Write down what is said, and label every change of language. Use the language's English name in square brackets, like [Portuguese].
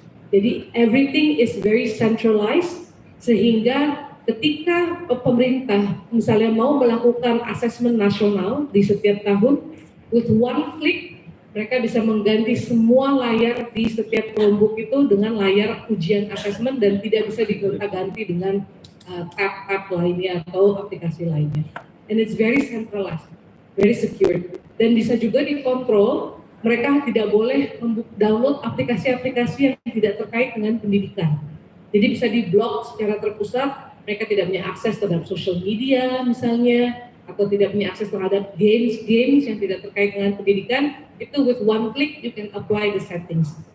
[Indonesian] Jadi [English] everything is very centralized [Indonesian] sehingga ketika pemerintah misalnya mau melakukan asesmen nasional di setiap tahun, [English] with one click [Indonesian] mereka bisa mengganti semua layar di setiap Chromebook itu dengan layar ujian asesmen dan tidak bisa diganti dengan tab-tab lainnya atau aplikasi lainnya. [English] And it's very centralized, very secure. [Indonesian] Dan bisa juga dikontrol, mereka tidak boleh download aplikasi-aplikasi yang tidak terkait dengan pendidikan. Jadi bisa diblok secara terpusat, mereka tidak punya akses terhadap social media misalnya, atau tidak punya akses terhadap games yang tidak terkait dengan pendidikan, itu [English] with one click you can apply the settings.